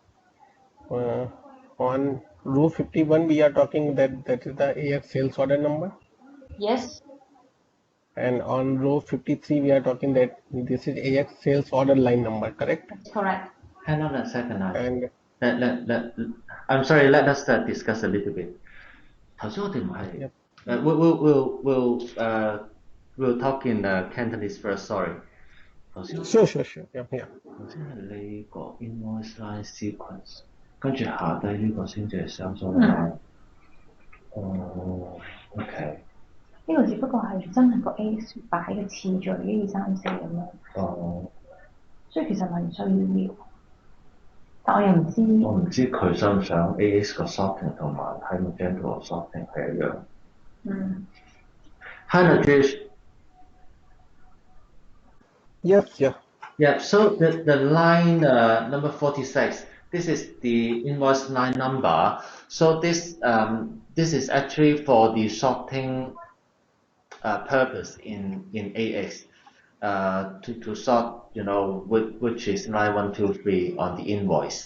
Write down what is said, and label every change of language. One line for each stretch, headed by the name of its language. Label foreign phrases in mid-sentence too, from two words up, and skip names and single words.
English: On row 51, we are talking that is the AX sales order number, Yes, and on row 53, we are talking that this is AX sales order line number, correct? that's correct. Hang on a second. And I'm sorry, let us discuss a little bit.
Cantonese: 頭先我哋唔係
English: yep. We'll talk in Cantonese first. Sorry.
Cantonese: 頭先
English: Sure. Yeah.
Cantonese: 頭先係你個
English: invoice line sequence，
Cantonese: 跟住下低呢個先至係
English: sales order line。
Cantonese: 哦，OK。呢個只不過係真係個 A 擺嘅次序1、2、3、4咁樣。哦。所以其實唔係需要，但我又唔知。我唔知佢想唔想 AX 個 sorting 同埋喺 Magento 個 sorting 係一樣。Hi, Rajesh.
English: Yes. Yeah. Yeah. So the line number 46. This is the invoice line number. So this is actually for the sorting purpose in AX to sort, which is line 1, 2, 3 on the invoice.